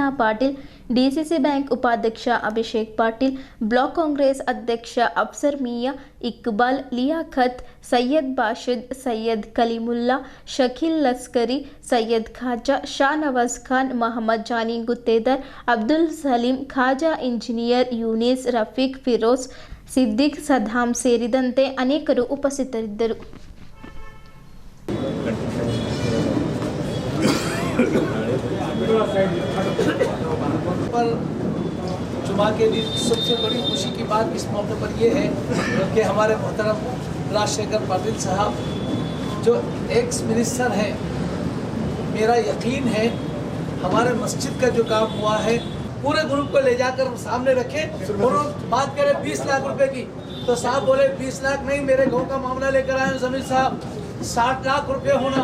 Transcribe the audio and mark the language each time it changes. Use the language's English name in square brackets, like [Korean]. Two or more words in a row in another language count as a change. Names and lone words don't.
[Kannada] ಪಾಟೀಲ್, ಡಿಸಿಸಿ ಬ್ಯಾಂಕ್ ಉಪಾಧ್ಯಕ್ಷ ಅಭಿಷೇಕ್ ಪಾಟೀಲ್, ಬ್ಲಾಕ್ ಕಾಂಗ್ರೆಸ್ ಅಧ್ಯಕ್ಷ ಅಫ್ಸರ್ ಮಿಯಾ, ಇಕ್ಬಾಲ್, ಲಿಯಾಖತ್, ಸೈಯದ್ ಬಾಷಿದ್, ಸೈಯದ್ ಕಲೀಮುಲ್ಲಾ, ಶಕೀಲ್ ಲಸ್ಕರಿ, ಸೈಯದ್ ಖಾಜಾ, ಶಾ ನವಾಜ್ ಖಾನ್, ಮೊಹಮ್ಮದ್ ಜಾನಿ ಗುತ್ತೇದಾರ್, ಅಬ್ದುಲ್ ಸಲೀಂ, ಖಾಜಾ ಇಂಜಿನಿಯರ್, ಯೂನಿಸ್, ರಫೀಕ್, ಫಿರೋಜ್, ಸಿದ್ದಿಕ್, ಸದ್ದಾಂ ಸೇರಿದಂತೆ ಅನೇಕರು ಉಪಸ್ಥಿತರಿದ್ದರು. [Hindi] पर जुमा के दिन सबसे बड़ी खुशी की बात इस मौके पर यह है कि हमारे मोहतरम राजशेखर पाटिल साहब जो [English] ex minister [Hindi] हैं, मेरा यकीन है हमारे मस्जिद का जो काम हुआ है पूरे ग्रुप को ले जाकर सामने रखे और बात करें 20 लाख रुपए की, तो साहब बोले 20 लाख नहीं, मेरे गाँव का मामला लेकर आए जमीर साहब 60 लाख रुपए होना।